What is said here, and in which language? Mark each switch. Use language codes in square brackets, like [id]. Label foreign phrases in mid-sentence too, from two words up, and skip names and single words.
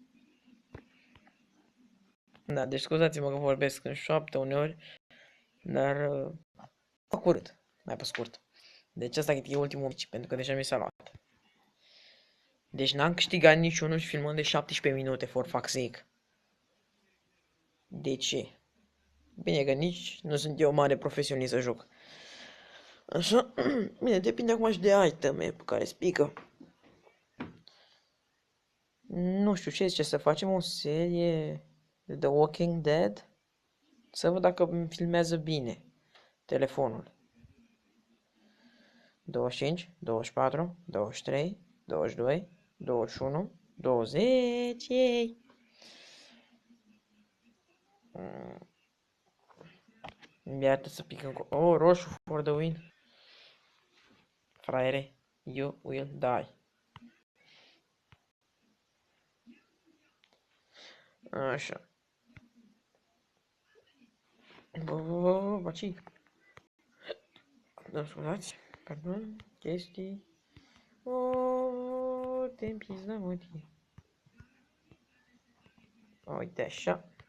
[ro] Da, deci scuzați-mă că vorbesc în șoaptă uneori, dar pe curând, mai pe scurt. Deci asta e ultimul mici, pentru că deja mi s-a luat. Deci n-am câștigat niciunul și filmăm de 17 minute, [en] for fuck's sake. [ro] De ce? Bine că nici nu sunt eu mare profesionist să joc. Așa, bine, depinde acum și de iteme pe care spică. Nu știu ce zice, să facem o serie de The Walking Dead? Să văd dacă îmi filmează bine telefonul. 25, 24, 23, 22, 21, 20, ei. Iată să picăm cu... [en] Oh, roșu for the win. Fraiere, you will die. [ro] Așa. Baci. Da, scuzați. Pardon. Chestii. O, te împizda, mă, tine. Uite așa.